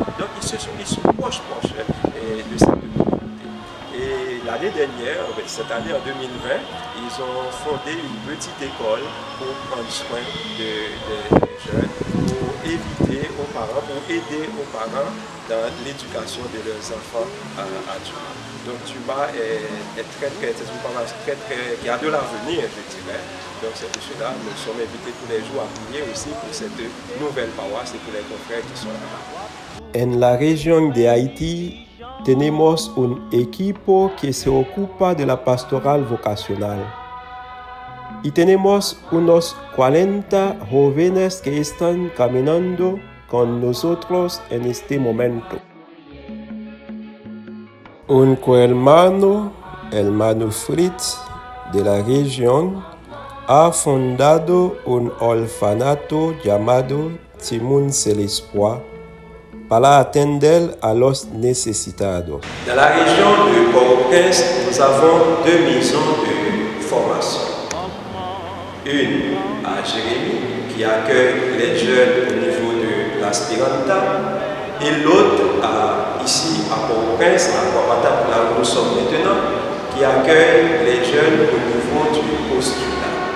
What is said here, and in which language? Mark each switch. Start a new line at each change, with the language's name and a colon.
French: Donc ils sont proches de cette communauté. Et l'année dernière, cette année en 2020, ils ont fondé une petite école pour prendre soin des jeunes, pour éviter aux parents, pour aider aux parents dans l'éducation de leurs enfants adultes. Donc Tuba est une paroisse qui a de l'avenir, je dirais. Donc c'est pour cela que nous sommes invités tous les jours à prier aussi pour cette nouvelle paroisse et pour les confrères qui sont là-bas.
Spanish: En la región de Haití tenemos un equipo que se ocupa de la pastoral vocacional. Y tenemos unos 40 jóvenes que están caminando con nosotros en este momento. Un cohermano, hermano Fritz, de la región, ha fundado un orfanato llamado Timoun c'est l'espoir para atender a los necesitados.
French: Dans la région de Port-au-Prince, nous avons 2 maisons de formation. Une à Jérémy, qui accueille les jeunes au niveau de l'Aspiranta, et l'autre ici à Port-au-Prince, à Port-au-Prince, là où nous sommes maintenant, qui accueille les jeunes au niveau du postulat.